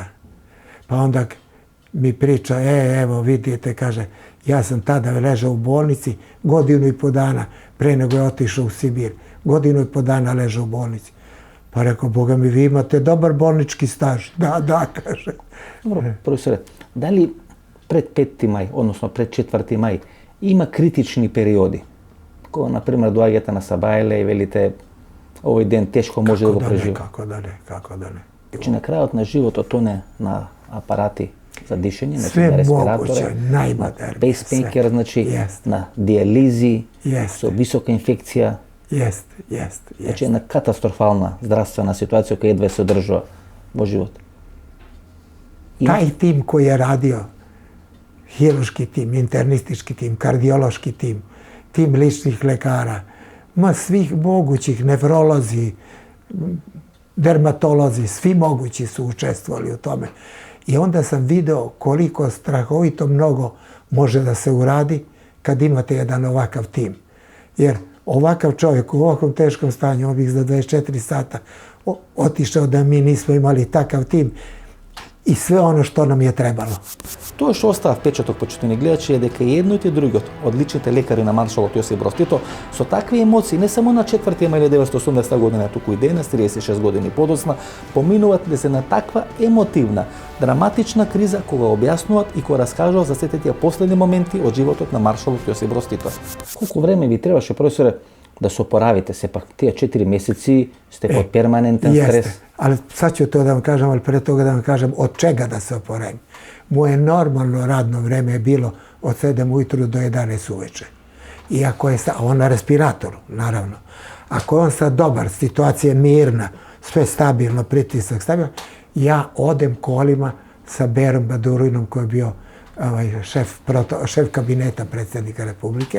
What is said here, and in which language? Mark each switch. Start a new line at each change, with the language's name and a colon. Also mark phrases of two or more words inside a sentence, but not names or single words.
Serbian: Pa onda mi priča, evo vidite, kaže, ja sam tada ležao u bolnici 1,5 godina pre nego je otišao u Sibir. 1,5 dana ležao u bolnici. Pa rekao, Boga mi, vi imate dobar bolnički staž. Da, kaže. Dobro, profesore, da li pred 5. maj, odnosno pred 4. maj, ima kritični periodi?
Macedonian: Кога, например, доаѓате на Сабајле и велите овој ден тешко може да го преживе. Како да не. Значи на крајот на животот тоне на апарати за дишење, значи на респиратори, на пейсмейкер, значи на диализи, со висока инфекција. Значи една катастрофална здравствена ситуација која едва се одржува во живот. Тај тим кој е радио, хируршки тим, интернистички тим, кардиолошки тим,
Serbian: tim ličnih lekara, svih mogućih, nefrolozi, dermatolozi, svi mogući su učestvovali u tome. I onda sam video koliko strahovito mnogo može da se uradi kad imate jedan ovakav tim. Jer ovakav čovjek u ovakvom teškom stanju, on bih za 24 sata otišao da mi nismo imali takav tim i sve ono što nam je trebalo.
Macedonian: Тоа што остава впечаток, почитувани гледачи, е дека и едното и другото од личните лекари на маршалот Јосип Броз Тито со такви емоции не само на 4. мај 1980 година, туку и денес, 36 години подоцна, поминуваат да се на таква емотивна, драматична криза кога објаснуваат и кога раскажуваат за сите тие последни моменти од животот на маршалот Јосип Броз Тито. Колку време ви требаше, професоре, да се oporavite? Сепак тие 4 месеци сте под перманентен стрес.
Serbian: Jeste, ali sad ću to da vam kažem, ali pre toga da vam kažem od čega da se oporavim. Moje normalno radno vreme je bilo od 7 ujutru do 11 uveče. I ako je on na respiratoru, naravno. Ako je on sad dobar, situacija je mirna, sve stabilno, pritisak stabilan, ja odem kolima sa Berom Badurinom koji je bio šef kabineta predsjednika Republike.